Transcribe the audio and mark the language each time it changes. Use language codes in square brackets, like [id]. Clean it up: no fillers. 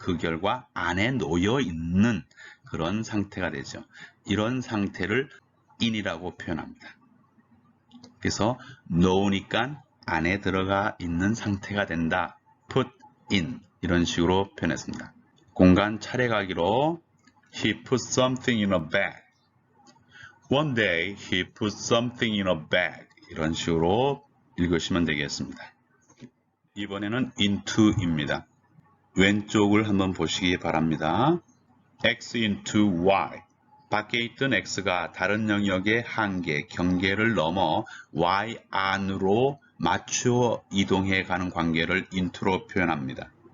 [ko] 그 결과 안에 놓여 있는 그런 상태가 되죠. 이런 상태를 in이라고 표현합니다. 그래서 넣으니까 안에 들어가 있는 상태가 된다. put in 이런 식으로 표현했습니다. 공간 차례가기로 [en] He put something in a bag. One day he put something in a bag. [ko] 이런 식으로 읽으시면 되겠습니다. 이번에는 into입니다. 왼쪽을 한번 보시기 바랍니다. [en] x into y. [ko] 밖에 있던 x가 다른 영역의 한계, 경계를 넘어 y 안으로 맞추어 이동해 가는 관계를 into로 표현합니다.